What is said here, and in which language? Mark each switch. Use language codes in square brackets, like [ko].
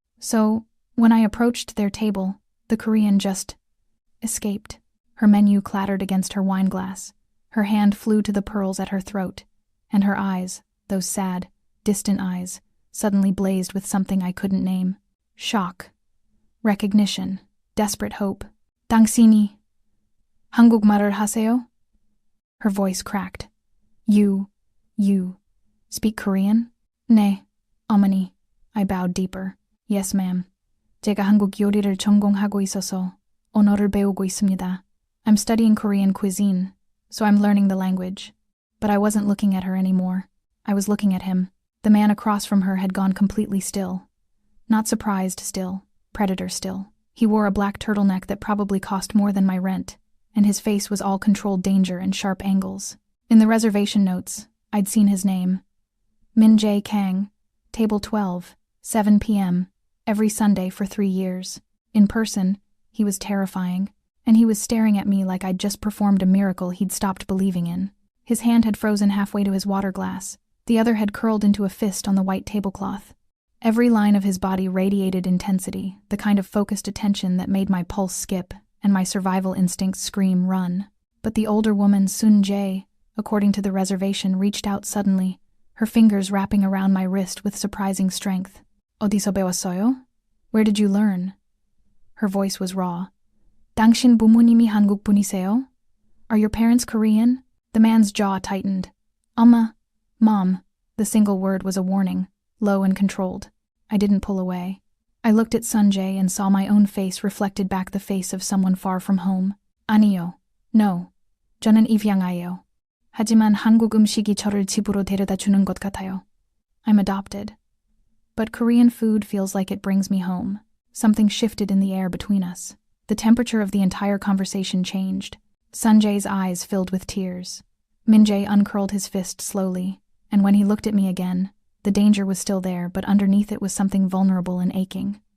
[en] So, when I approached their table, the Korean just escaped. Her menu clattered against her wineglass. Her hand flew to the pearls at her throat, and her eyes, those sad, distant eyes, suddenly blazed with something I couldn't name. Shock, recognition, desperate hope. [ko] "당신이 한국말을 하세요?" [en] Her voice cracked. You speak Korean?" [ko] "네, 어머니." [en] I bowed deeper. "Yes, ma'am. [ko] 제가 한국 요리를 전공하고 있어서 언어를 배우고 있습니다. [en] I'm studying Korean cuisine, so I'm learning the language." But I wasn't looking at her anymore. I was looking at him. The man across from her had gone completely still. Not surprised still, predator still. He wore a black turtleneck that probably cost more than my rent, and his face was all controlled danger and sharp angles. In the reservation notes, I'd seen his name. Min Jae Kang, Table 12, 7 p.m., every Sunday for 3 years. In person, he was terrifying, and he was staring at me like I'd just performed a miracle he'd stopped believing in. His hand had frozen halfway to his water glass. The other had curled into a fist on the white tablecloth. Every line of his body radiated intensity, the kind of focused attention that made my pulse skip and my survival instincts scream, "Run." But the older woman, Sun Jae, according to the reservation, reached out suddenly, her fingers wrapping around my wrist with surprising strength. [ko] "어디서 배웠어요? [en] Where did you learn?" Her voice was raw. [ko] "당신 부모님이 한국 분이세요? [en] Are your parents Korean?" The man's jaw tightened. "엄마, Mom." The single word was a warning, low and controlled. I didn't pull away. I looked at Sunjae and saw my own face reflected back the face of someone far from home. [ko] "아니요. No. 저는 입양아예요. 하지만 한국 음식이 저를 집으로 데려다 주는 것 같아요. [en] I'm adopted. But Korean food feels like it brings me home." Something shifted in the air between us. The temperature of the entire conversation changed. Sunjae's eyes filled with tears. Min-jae uncurled his fist slowly, and when he looked at me again, the danger was still there, but underneath it was something vulnerable and aching.